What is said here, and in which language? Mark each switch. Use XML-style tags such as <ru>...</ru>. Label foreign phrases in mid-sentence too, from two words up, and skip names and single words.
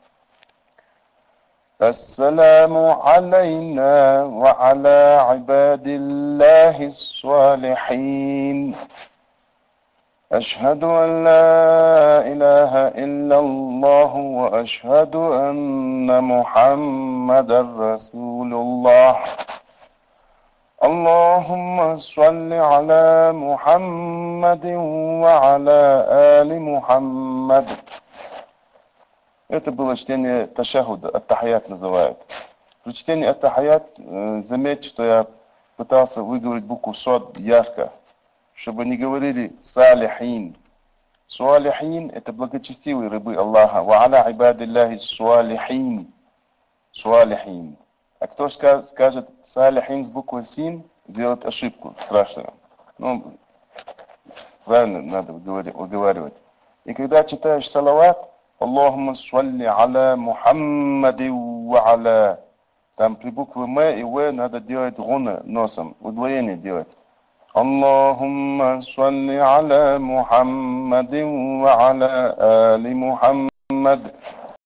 <ar>السلام علينا وعلى عباد الله الصالحين أشهد أن لا إله إلا الله وأشهد أن محمدا رسول الله اللهم صل على محمد وعلى آل محمد.</ar> <ru>Это было чтение ташахуда, ат-тахият называют. При чтении ат-тахият заметьте, что я пытался выговорить букву шад ярко, чтобы не говорили салихин. Суалихин это благочестивые рабы Аллаха.</ru> <ar>وعلى عباد الله الصالحين. Суалихин.</ar> <ru>А кто скажет салихин с буквой син, сделает ошибку страшную. Ну, правильно надо выговаривать. И когда читаешь салават,</ru> <ar>اللهم صل على محمد وعلى.</ar> <ru>Там при букве М и В надо делать гуна носом, удвоение делать.</ru> <ar>اللهم صل على محمد وعلى آل محمد</ar>